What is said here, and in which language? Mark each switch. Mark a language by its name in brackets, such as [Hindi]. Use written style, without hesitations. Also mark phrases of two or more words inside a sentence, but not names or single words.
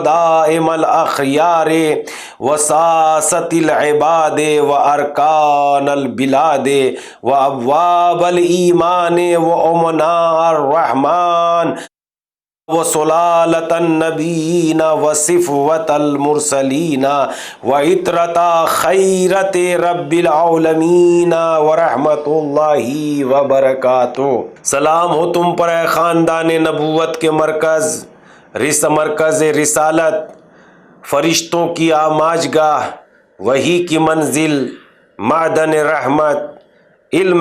[Arabic] دائم الاخیار و ساست العباد و ارکان البلاد و ابواب الایمان و امناء الرحمن و سلالت النبیین و صفوت المرسلین و عطرت خیرت رب العالمین و رحمت اللہ وبرکاتہ۔ [Urdu] سلام ہو تم پر اے خاندان نبوت کے مرکز رسالت، فرشتوں کی آماجگاہ، وحی کی منزل، معدن رحمت، علم